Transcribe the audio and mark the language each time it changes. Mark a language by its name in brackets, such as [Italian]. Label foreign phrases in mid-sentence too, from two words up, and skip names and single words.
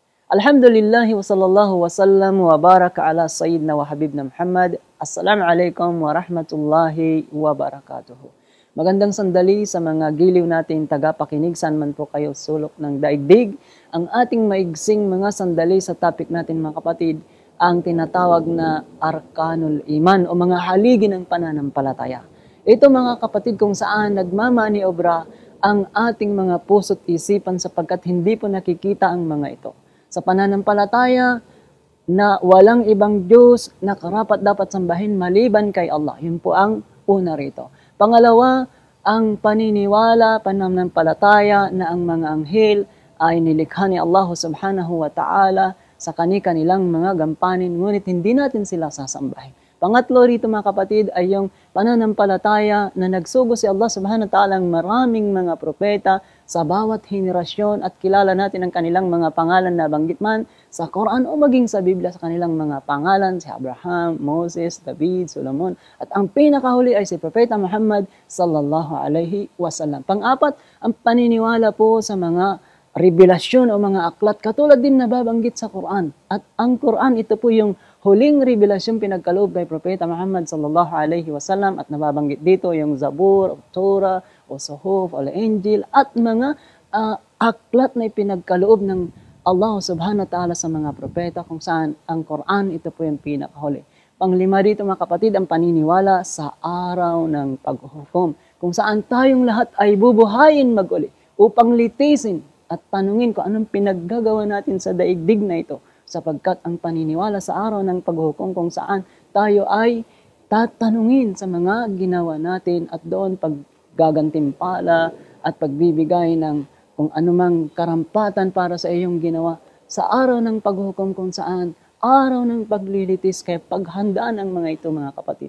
[Arabic] الحمد لله وصلى الله وسلم وبارك على سيدنا وحبيبنا محمد. السلام عليكم ورحمة الله وبركاته. [Filipino] Magandang sandali sa mga giliw natin tagapakinig, saan man po kayo sulok ng daigdig. Ang ating maigsing mga sandali sa topic natin mga kapatid, ang tinatawag na [Arabic] أركان الإيمان [Filipino] o mga haligi ng pananampalataya. Ito mga kapatid kung saan nagmamaniobra ang ating mga puso't isipan sapagkat hindi po nakikita ang mga ito. Sa pananampalataya na walang ibang Diyos na karapat dapat sambahin maliban kay Allah. Yun po ang una rito. Pangalawa, ang paniniwala, pananampalataya na ang mga anghel ay nilikha ni [Arabic] الله سبحانه وتعالى [Filipino] sa kanilang mga gampanin, ngunit hindi natin sila sasambahin. Pangatlo rito mga kapatid ay yung pananampalataya na nagsugo si [Arabic] الله سبحانه وتعالى [Filipino] ng maraming mga propeta sa bawat henerasyon at kilala natin ang kanilang mga pangalan na banggit man sa Quran o maging sa Biblia sa kanilang mga pangalan, si Abraham, Moses, David, Solomon. At ang pinakahuli ay si Propeta Muhammad [Arabic] صلى الله عليه وسلم. [Filipino] Pang-apat, ang paniniwala po sa mga revelasyon o mga aklat katulad din na babanggit sa Quran. At ang Quran, ito po yung huling revelasyon pinagkaloob kay Propeta Muhammad [Arabic] صلى الله عليه وسلم [Filipino] at nababanggit dito yung Zabur, o Torah, o Suhuf, o Injil at mga aklat na ipinagkaloob ng [Arabic] الله سبحانه وتعالى [Filipino] sa mga propeta kung saan ang Quran, ito po yung pinakahuli. Panglima dito mga kapatid, ang paniniwala sa araw ng paghuhukom kung saan tayong lahat ay bubuhayin maguli upang litisin at tanungin kung anong pinaggagawa natin sa daigdig na ito sapagkat ang paniniwala sa araw ng paghuhukom kung saan tayo ay tatanungin sa mga ginawa natin at doon paggagantimpala at pagbibigay ng kung anumang karampatan para sa iyong ginawa sa araw ng paghuhukom kung saan araw ng paglilitis kaya paghandaan ang mga ito mga kapatid.